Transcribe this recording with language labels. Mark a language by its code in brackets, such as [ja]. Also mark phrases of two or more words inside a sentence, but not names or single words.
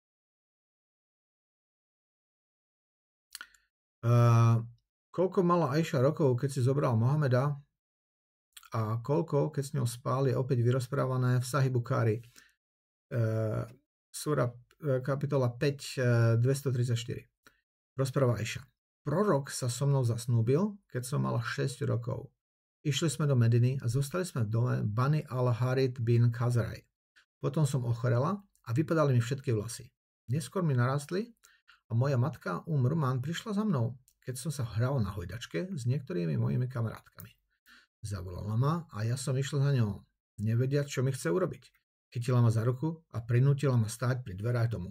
[sk] Koľko mala Ajša rokov, keď si zobral Mohameda a koľko, keď s ňou spál, je opäť vyrozprávané v Sahih Bukhari. Súra kapitola 5, 234. Rozpráva Ajša. Prorok sa so mnou zasnúbil, keď som mala 6 rokov. Išli sme do Mediny a zostali sme v dome Bani al-Harith bin Khazraj. Potom som ochorela a vypadali mi všetky vlasy. Neskôr mi narastli a moja matka Mrman prišla za mnou, keď som sa hral na hojdačke s niektorými mojimi kamarátkami. Zavolala ma a ja som išla za ňou, nevediac, čo mi chce urobiť. Chytila ma za ruku a prinútila ma stáť pri dverách domu.